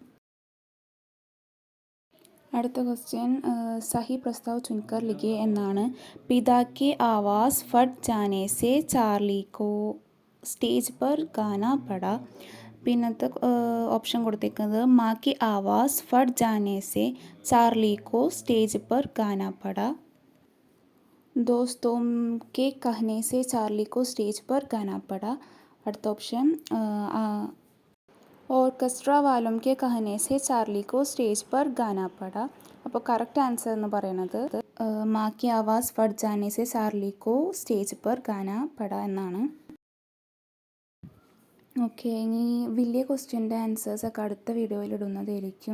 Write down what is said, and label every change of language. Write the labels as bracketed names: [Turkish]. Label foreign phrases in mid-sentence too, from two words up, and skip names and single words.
[Malayalam] അടുത്ത ക്വസ്റ്റ്യൻ [Hindi] सही प्रस्ताव चुनकर लिखिए എന്നാണ്. पिता के आवाज़ फट जाने से चार्ली को स्टेज पर गाना पड़ा. [Malayalam] പിന്നത്തെ ഓപ്ഷൻ കൊടുത്തേക്കുന്നത് [Hindi] माँ की आवाज़ फट जाने से चार्ली को स्टेज पर गाना पड़ा. दोस्तों के कहने से चार्ली को स्टेज पर गाना पड़ा. [Malayalam] അടുത്ത ഓപ്ഷൻ [Hindi] ऑर्केस्ट्रा वालों के कहने से चार्ली को स्टेज पर गाना पड़ा. [Malayalam] അപ്പോൾ കറക്റ്റ് ആൻസർ എന്ന് പറയുന്നത് [Hindi] माँ की आवाज़ फट जाने से चार्ली को स्टेज पर गाना पड़ा എന്നാണ്. [Malayalam] ഓക്കെ, ഇനി വലിയ ക്വസ്റ്റ്യൻ്റെ ആൻസേഴ്സ് ഒക്കെ അടുത്ത വീഡിയോയിൽ ഇടുന്നതായിരിക്കും.